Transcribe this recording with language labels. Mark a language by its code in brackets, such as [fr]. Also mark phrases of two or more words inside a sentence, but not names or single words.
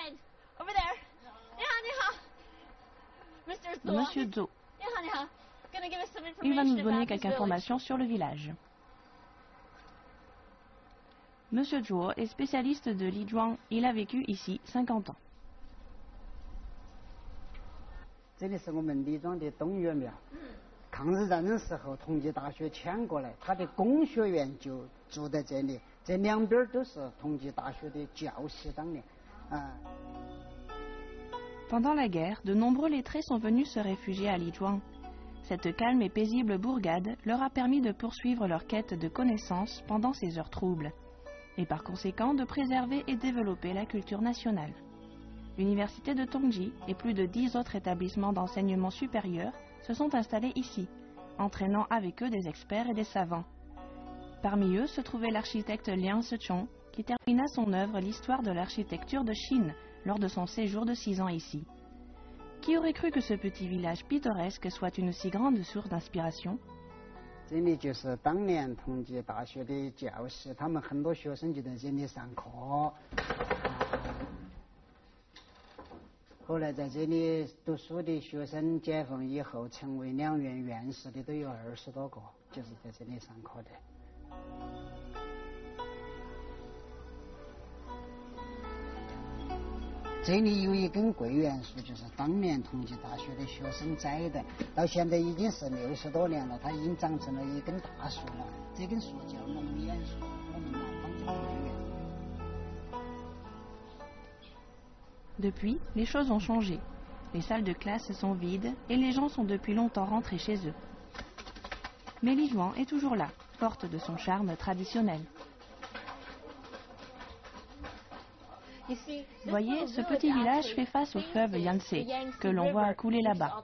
[fr] Monsieur Zhou. Il va nous donner quelques informations sur le village. Monsieur Zhou est spécialiste de Lijuang. Il a vécu ici 50 ans. [zh] 这里是我们李庄的东岳庙。抗日战争时候，同济大学迁过来，他的工学院就住在这里。这两边都是同济大学的教室当年。 [fr] Pendant la guerre, de nombreux lettrés sont venus se réfugier à Lijuang. Cette calme et paisible bourgade leur a permis de poursuivre leur quête de connaissances pendant ces heures troubles, et par conséquent de préserver et développer la culture nationale. L'université de Tongji et plus de 10 autres établissements d'enseignement supérieur se sont installés ici, entraînant avec eux des experts et des savants. Parmi eux se trouvait l'architecte Liang Sechong, qui termina son œuvre L'histoire de l'architecture de Chine lors de son séjour de 6 ans ici. Qui aurait cru que ce petit village pittoresque soit une si grande source d'inspiration? [zh] 这里就是当年同济大学的教室，他们很多学生就在这里上课。后来在这里读书的学生，解放以后成为两院院士的都有20多个，就是在这里上课的。这里有一根桂圆树，就是当年同济大学的学生栽的，到现在已经是60多年了，它已经长成了一根大树了。这根树叫龙眼树，我们南方叫桂圆。 [fr] Depuis, les choses ont changé. Les salles de classe sont vides et les gens sont depuis longtemps rentrés chez eux. Mais Lijuang est toujours là, forte de son charme traditionnel. Voyez, ce petit village fait face au fleuve Yangtze, que l'on voit couler là-bas.